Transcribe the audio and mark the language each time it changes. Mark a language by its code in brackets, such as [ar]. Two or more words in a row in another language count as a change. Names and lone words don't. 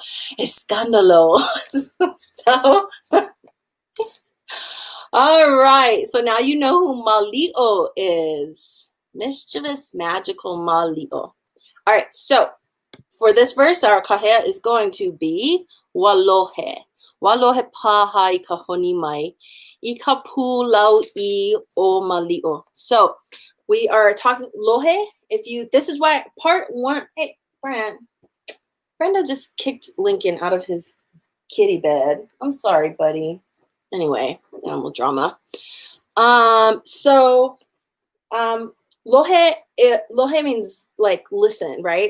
[en] It's scandalo. So, all right. So now you know who Mali'o is. Mischievous, magical Mali'o. All right. So for this verse, our kahea is going to be Walohe. [haw] Walohe pahai kahoni mai. Ika pu lau I o Mali'o. [en] So we are talking lohe. This is why part one. Hey, Brenda just kicked Lincoln out of his kitty bed. I'm sorry, buddy. Anyway, animal drama. Lohe means like listen, right?